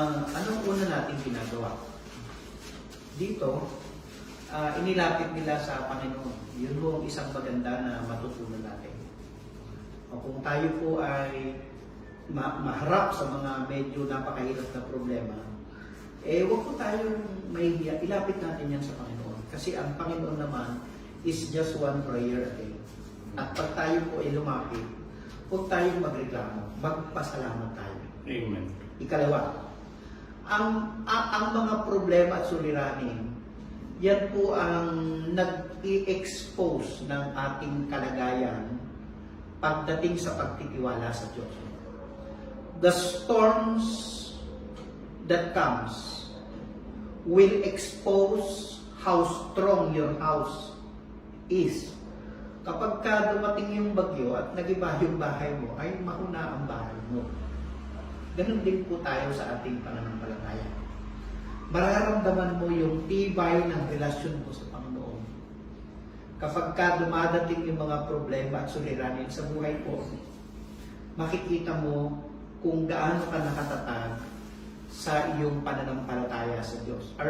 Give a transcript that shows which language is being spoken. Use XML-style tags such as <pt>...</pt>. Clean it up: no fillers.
<tl>Anong una natin ginagawa? Dito, inilapit nila sa Panginoon. Yun po ang isang maganda na matutunan natin. O kung tayo po ay maharap sa mga medyo napakahirap na problema, huwag po tayong mahihiya. Ilapit natin yan sa Panginoon. Kasi ang Panginoon naman</tl> <en>is just one prayer a day.</en> <tl>At pag tayo po ay lumapit, huwag tayong magreklamo. Magpasalamat tayo. Amen. Ikalawa, ang mga problema at suliranin, yan po ang nag-i-expose ng ating kalagayan pagdating sa pagtitiwala sa Diyos.</tl> <en>The storms that comes will expose how strong your house is.</en> <tl>Kapag ka dumating yung bagyo at nagiba yung bahay mo, ay mahuna ang bahay mo. Ganun din po tayo sa ating pananampalataya. Mararamdaman mo yung tibay ng relasyon mo sa Panginoon. Kapag ka dumadating yung mga problema at suliranin sa buhay ko, makikita mo kung gaano ka nakatatag sa iyong pananampalataya sa Diyos.</tl>